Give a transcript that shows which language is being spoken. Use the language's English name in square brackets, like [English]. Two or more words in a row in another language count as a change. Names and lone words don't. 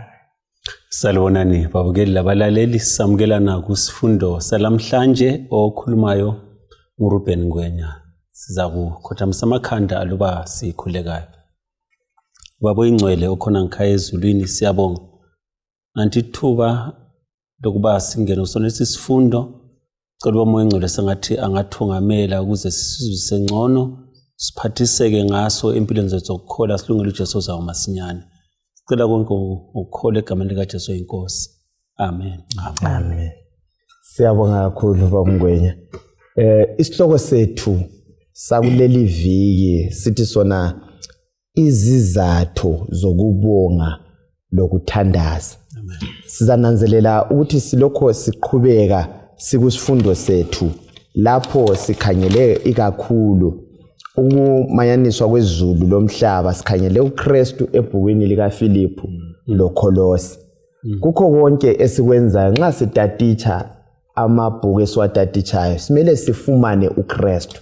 [North Ndebele] Salibonani babukeli labalaleli, samukelana kusifundo salamhlanje okhulumayo nguRuben Ngwenya. Siza kukhothamisa amakhanda aluba sikhulekayo. Babo ingcwele okhona ngikhaya ezulwini, siyabonga antithuba lokuba singene usonesi sifundo. Cela umoya engcwele sengathi angathungamela ukuze sisizwe ngcono, siphathiseke ngaso empilweni zethu zokukholwa, silungele uJesu zawo masinyane. Sicela konke ukukholwa egameni likaJesu inkosi. Amen. Amen. Siyabonga kakhulu Baba Ngwenya. Isihloko sethu sakuleli viki sithi sona izizathu zokubonga lokuthandaza. Amen. Sizananzelela ukuthi silokho siqhubeka sikusifundo sethu lapho sikhangele ikakhulu ukumayaniswa kwezulu lomhlaba, sikhangele uKristu ebhukwini likaFilipi loKolosi. Kukho konke esikwenzayo nxa sitatitsha amabhuku esiwatatitshayo simele sifumane uKristu.